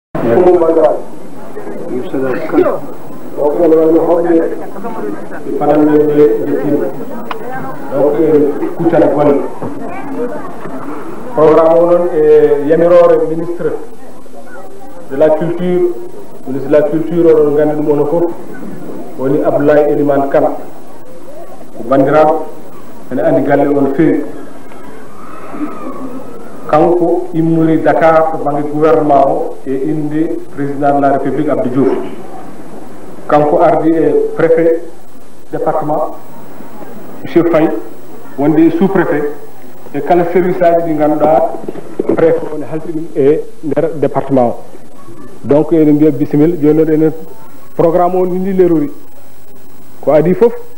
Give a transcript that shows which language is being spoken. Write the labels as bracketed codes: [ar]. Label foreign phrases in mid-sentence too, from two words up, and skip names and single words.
[ff] programme et yamirore [fr] ministre de la culture [ff] oɗon gandi ɗum ono fof woni Abdoulaye Elimane Kane ko bandiraɓe ene andi galle on feewi kanko immori Dakar to banggue gouvernement o e inde [fr] président de la république [ff] Abdou Diouf kanko ardi e [fr] préfet département [ff] monsieur Faye wonde [fr] sous préfet [ff] e kala service aji ɗi ganduɗa préfet woni halti ɗum e nder département o donc eɗen mbiya bisimilla joni noon enen programme o ni lerori ko adi foof